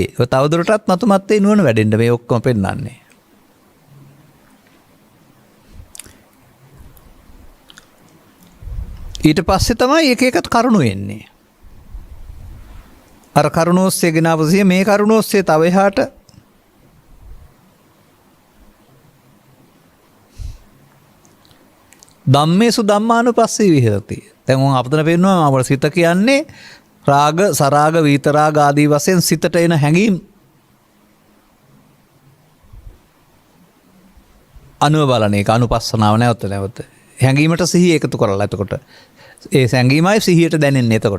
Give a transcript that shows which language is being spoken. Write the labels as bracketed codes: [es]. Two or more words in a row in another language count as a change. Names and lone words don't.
[si] තවදුරටත් මතුමත්තේ නුවණ වැඩෙන්න මේ ඔක්කොම පෙන්වන්නේ. ඊට පස්සේ තමයි එක එකත් කරුණු එන්නේ. අර කරුණ ඔස්සේ ගෙනාවු සිහිය මේ කරුණ ඔස්සේ තව එහාට [pi] ධම්මේසු ධම්මානුපස්සී විහෙරති. [si] දැන් උන් අපතන පෙන්නනවා අපේ සිත කියන්නේ රාග, සරාග, විතරාග ආදී වශයෙන් සිතට එන හැඟීම් අනුව බලන එක අනුපස්සනාව නැවත නැවත. හැඟීමට සිහිය එකතු කරලා එතකොට ඒ හැඟීමයි සිහියට දැනෙන්නේ එතකොට.